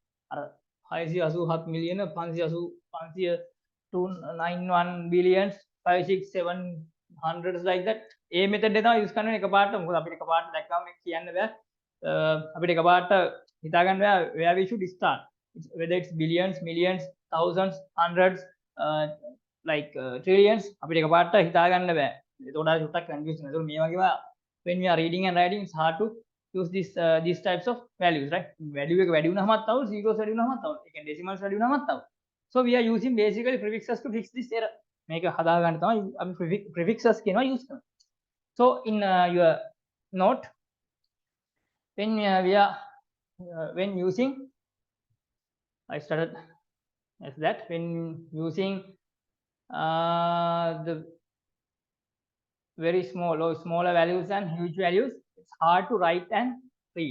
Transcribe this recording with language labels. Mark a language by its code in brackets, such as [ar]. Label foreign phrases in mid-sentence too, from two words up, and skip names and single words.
[en] 687 million 591 billions 56700 like that. [si] ඒ method එක තමයි use කරන්නේ එකපාරට. මොකද අපිට එකපාරට දැක්කම මේක කියන්න බෑ. අපිට එකපාරට හිතා ගන්න බෑ [en] where we should start. Whether it's billions, millions, thousands, hundreds, like trillions, [si] අපිට එකපාරට හිතා ගන්න බෑ. ඒතකොට චුට්ටක් [en] confusing. [si] ඒතකොට මේ වගේම [en] when we are reading and writing it's hard to use these types of values, right? [si] Value එක වැඩි වුණාමත් තව zeros වැඩි වුණාමත් තව. ඒ කියන්නේ decimals වැඩි වුණාමත් තව. [en] So we are using basically prefixes to fix this error. [si] මේක හදා ගන්න තමයි අපි prefixes කියනවා use කරනවා. [en] So in your note when we are when using I started as that when using the very small or smaller values and huge values, it's hard to write and read.